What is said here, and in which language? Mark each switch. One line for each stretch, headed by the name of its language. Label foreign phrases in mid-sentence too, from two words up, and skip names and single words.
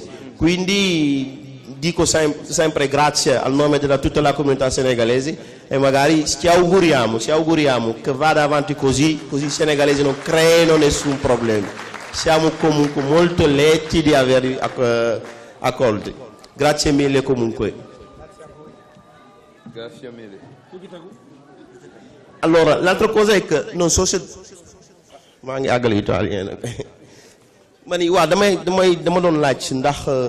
Italian: Quindi dico sempre grazie al nome di tutta la comunità senegalese e magari ci auguriamo che vada avanti così i senegalesi non creino nessun problema. Siamo comunque molto lieti di averli accolti. Grazie mille comunque. Grazie mille. Allora, l'altra cosa è che non so se
Wolof: maa ngi àggale italien ma ni waaw dama doon laaj ndax